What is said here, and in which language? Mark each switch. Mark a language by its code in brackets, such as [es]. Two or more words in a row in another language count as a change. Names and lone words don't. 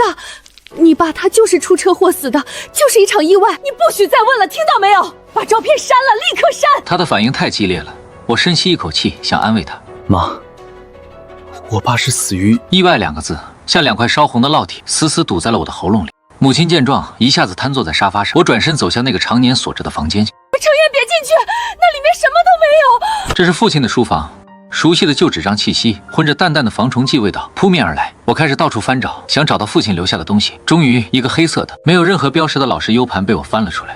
[zh] 你爸他就是出車禍死的，就是一場意外，你不許再問了，聽到沒有？把照片刪了，立刻刪！他的反應太激烈了，我深吸一口氣，想安慰他。媽，我爸是死於意外2個字，像2塊燒紅的烙鐵，死死堵在了我的喉嚨裡。母親見狀，一下子癱坐在沙發上。我轉身走向那個常年鎖着的房間。程焱，別進去，那裡面什麼都沒有。這是父親的書房。熟悉的舊紙張氣息，混着淡淡的防蟲劑味道撲面而來。我開始到處翻找，想找到父親留下的東西。終於，一個黑色的、沒有任何標識的老式 U 盤被我翻了出來。